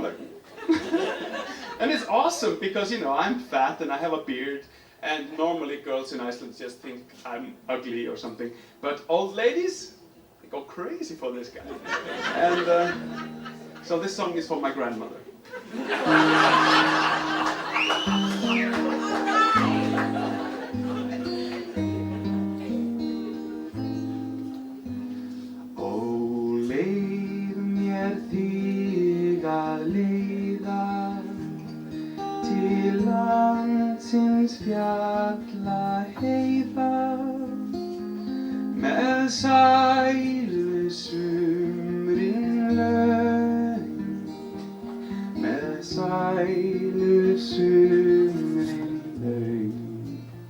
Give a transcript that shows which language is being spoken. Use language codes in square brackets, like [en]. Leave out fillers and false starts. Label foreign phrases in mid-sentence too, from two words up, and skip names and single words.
[en] And it's awesome because, I'm fat and I have a beard. And normally girls in Iceland just think I'm ugly or something. But old ladies, they go crazy for this guy. And so this song is for my grandmother. [is] Ó, leið mér þig að leiða til landsins fjalla heiða, með sælu sumrin laun, með sælu sumrin laun.